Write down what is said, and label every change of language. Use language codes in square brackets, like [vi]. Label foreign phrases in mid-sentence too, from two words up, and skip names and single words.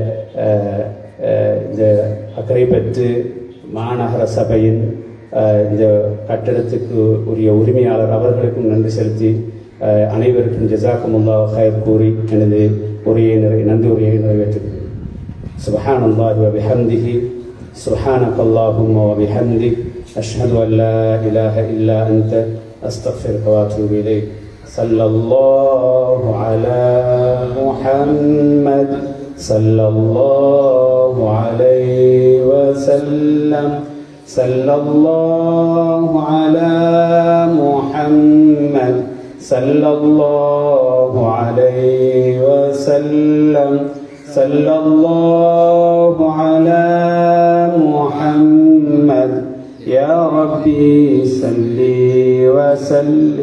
[ta] அக்கரைப்பற்று மாநகர சபையின் இந்த கட்டடத்துக்கு உரிய உரிமையாளர் அவர்களுக்கும் நன்றி செலுத்தி அனைவருக்கும் [ar] جزاكم الله خير [ta] கூறி எனது நன்றி உரையை நிறைவேற்றுகிறேன். [ar] سبحان الله وبحمده سبحانك اللهم وبحمدك أشهد أن لا إله إلا أنت أستغفرك وأتوب إليك. صلى الله على محمد صلى الله عليه وسلم صلى الله على محمد صلى الله عليه وسلم صلى الله على محمد يا ربي صل وسلم.